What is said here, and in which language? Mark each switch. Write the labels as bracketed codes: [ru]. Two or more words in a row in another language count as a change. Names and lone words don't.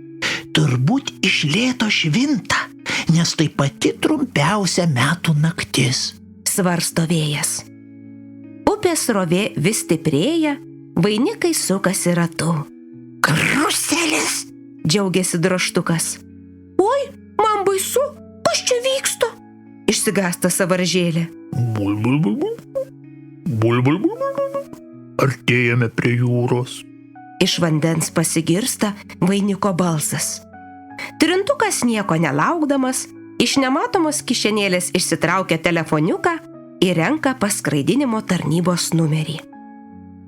[lt] Turbūt iš lėto švinta, nes tai pati trumpiausia metų naktis. Svarsto vėjas. Upės srovė vis stiprėja, vainikai sukasi ratu. Karuselės! Džiaugiasi drožtukas. Oi, man baisu, kas čia vyksta? Išsigąsta sąvaržėlė. Bul, bul, bul, bul. Bul, bul, bul, bul. Artėjame prie jūros. Iš vandens pasigirsta vainiko balsas. Trintukas nieko nelaukdamas, iš nematomos kišenėlės išsitraukia telefoniuką ir renka paskraidinimo tarnybos numerį.